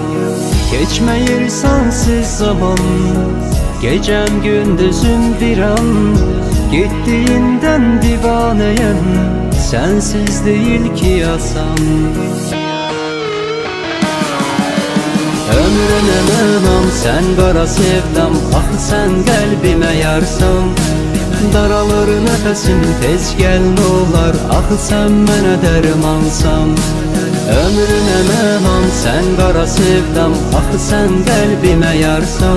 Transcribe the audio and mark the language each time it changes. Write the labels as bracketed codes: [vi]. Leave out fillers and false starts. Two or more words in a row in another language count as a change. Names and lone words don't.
[az] Geçmeyir sensiz zaman, gecem gündüzüm bir an. [tr] Gittiğinden divaneyim, sensiz değil ki yasam. [az] Ömrüne mənam, sen qara sevdam. Axı sen qəlbimə yarsam. Daralır nəfəsim, tez gəl nə olar. Axı sen mənə dərmansan. Ömrüne mənam, sen qara sevdam. Axı sen qəlbimə yarsam.